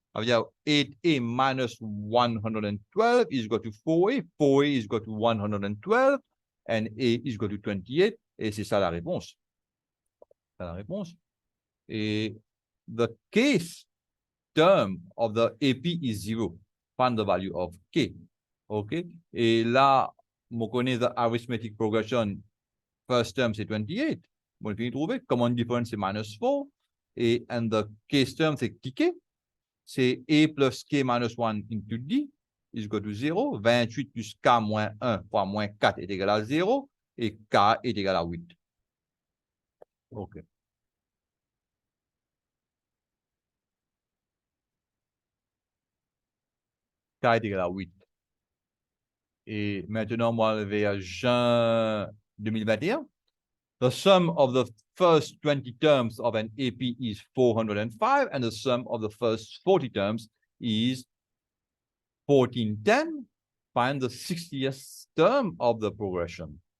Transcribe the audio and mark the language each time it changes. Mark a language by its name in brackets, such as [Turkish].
[French] C'est-à-dire [English] 8a minus 112 is equal to 4a. 4a is equal to 112. And a is equal to 28. [French] Et c'est ça la réponse. [English] C'est la réponse. Et the kth term of the AP is 0. Find the value of k. OK? [French] Et là, on connaît [English] the arithmetic progression. First term, [French] c'est 28. On finit de trouver. [English] Common difference, [French] c'est [English] minus 4. and the case term, [French] c'est k. C'est [English] a plus k minus 1 into d is equal to 0. [French] 28 plus k moins 1 fois moins 4 est égal à 0. Et k est égal à 8. OK. K est égal à 8. Et maintenant, moi, vers juin 2021. [English] The sum of the first 20 terms of an AP is 405, and the sum of the first 40 terms is 1410. Find the 60th term of the progression.